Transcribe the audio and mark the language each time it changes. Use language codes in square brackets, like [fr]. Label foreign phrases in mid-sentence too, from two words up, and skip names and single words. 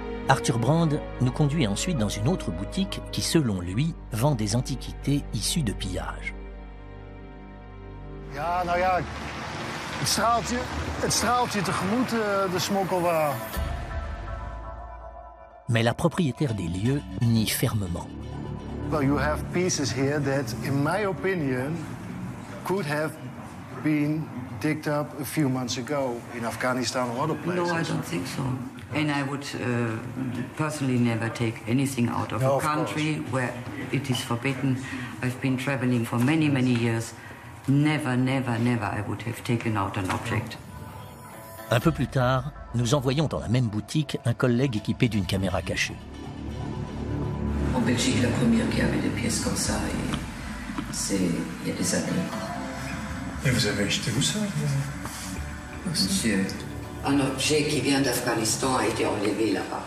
[fr] Arthur Brand nous conduit ensuite dans une autre boutique qui, selon lui, vend des antiquités issues de pillages. [nl] Ja, nou ja, het straalt je tegemoet, de smokkelwaar. [fr] Mais la propriétaire des lieux nie fermement. [en] Well, you have pieces here that, in my opinion, could have been digged up a few months ago in Afghanistan or other places. No, I don't think so. And I would personally never take anything out of a country where it is forbidden. I've been traveling for many, many years. Never, never, never I would have taken out an object. [fr] Un peu plus tard, nous envoyons dans la même boutique un collègue équipé d'une caméra cachée. En Belgique, la première qui avait des pièces comme ça, c'est il y a des années. Et vous avez acheté où ça? Monsieur, un objet qui vient d'Afghanistan a été enlevé là-bas.